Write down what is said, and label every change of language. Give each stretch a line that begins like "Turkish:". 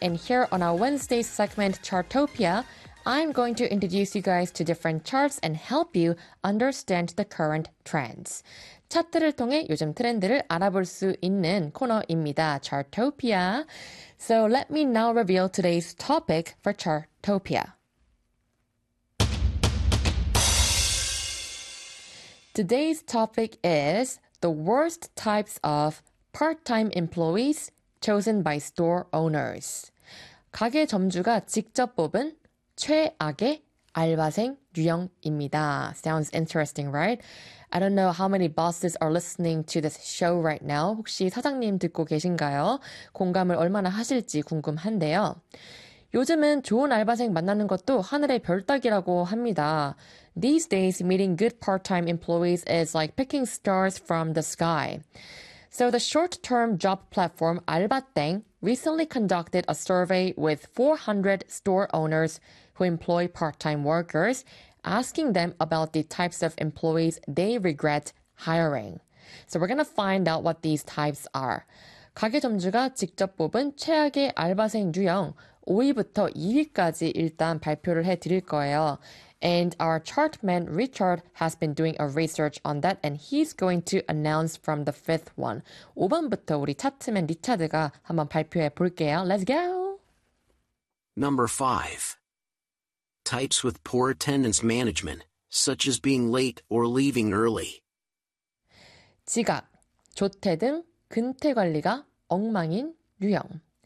English: And here on our Wednesday segment, Chartopia, I'm going to introduce you guys to different charts and help you understand the current trends.
Korean: 차트를 통해 요즘 트렌드를 알아볼 수 있는 코너입니다.
English: Chartopia. So let me now reveal today's topic for Chartopia. Today's topic is the worst types of part-time employees chosen by store owners.
Korean: 가게 점주가 직접 뽑은 최악의 알바생 유형입니다.
English: Sounds interesting, right? I don't know how many bosses are listening to this show right now.
Korean: 혹시 사장님 듣고 계신가요? 공감을 얼마나 하실지 궁금한데요. 요즘은 좋은 알바생 만나는 것도 하늘의 별 따기라고 합니다.
English: These days, meeting good part-time employees is like picking stars from the sky. So the short-term job platform 알바땡 recently conducted a survey with 400 store owners who employ part-time workers, asking them about the types of employees they regret hiring. So we're going to find out what these types are.
Korean: 가게 점주가 직접 뽑은 최악의 알바생 유형 5위부터 2위까지 일단 발표를 해드릴 거예요.
English: And our chartman Richard has been doing a research on that and he's going to announce from the fifth one.
Korean: 5번부터 우리 차트맨 리차드가 한번 발표해 볼게요.
English: Let's go! Number 5. Types with poor attendance management, such as being late or leaving early.
Korean: 지각, 조퇴 등 근태 관리가 엉망인 유형.